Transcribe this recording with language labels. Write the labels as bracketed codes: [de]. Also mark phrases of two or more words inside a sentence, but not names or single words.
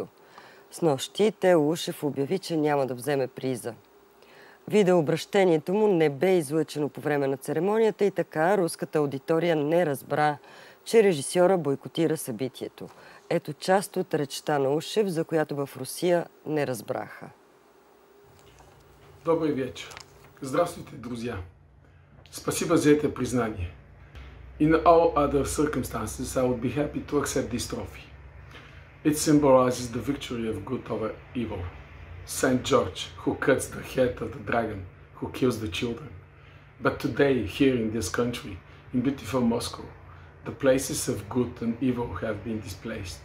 [bg] Снощи Тео Ушев обяви, че няма да вземе приза. Видеообращението му не бе излъчено по време на церемонията и така руската аудитория не разбра, че режисьора бойкотира събитието. Ето част от речта на Ушев, за която в Русия не разбраха. [ru] Добрый вечер. Здравствуйте, друзья. Спасибо за это признание. [en] In all other circumstances, I would be happy to accept this trophy. It symbolizes the victory of good over evil. Saint George, who cuts the head of the dragon, who kills the children. But today, here in this country, in beautiful Moscow, the places of good and evil have been displaced.